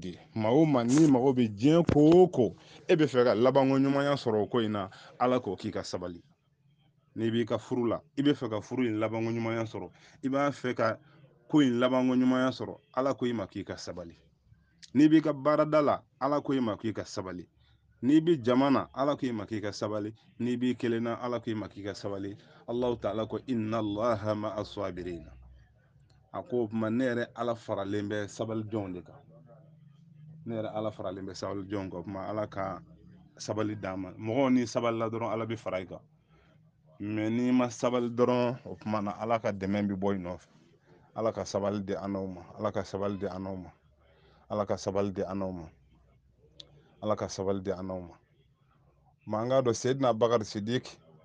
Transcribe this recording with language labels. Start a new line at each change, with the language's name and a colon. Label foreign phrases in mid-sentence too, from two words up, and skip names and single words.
Bambara: de ye maa o maa ni mago bɛ diɲɛ ko o ko e bɛ fɛ ka labanko ɲumanya sɔrɔ o ko in na ala k'o k'i ka sabali n'i b'i ka furu la i bɛ fɛ ka furu in labanko ɲumanya sɔrɔ i b'a fɛ ka ko in labanko ɲumanya sɔrɔ ala ko i ma k'i ka sabali n'i b'i ka baarada la ala ko i ma k'i ka sabali n'i bi jama na ala ko i ma k'i ka sabali n'i b'i kelen na ala ko i ma k'i ka sabali
Arabic: الله تعالى
Bambara: ko
Arabic: إن الله مع الصابرين
Bambara: a ko o tuma ne yɛrɛ ala faralen bɛ sabalidenw de kan ne yɛrɛ ala faralen bɛ sabalidenw kan o tuma ala ka sabali d'an ma mɔgɔw ni sabali la dɔrɔn ala bɛ fara i kan mɛ n'i ma sabali dɔrɔn o tuma na ala ka dɛmɛ bɛ bɔ i nɔfɛ ala ka sabali di an n'aw ma ala ka sabali di an n'aw ma ala ka sabali di an n'aw ma ala ka sabali di an n'aw ma maa n k'a dɔn seyidina bakari sidiki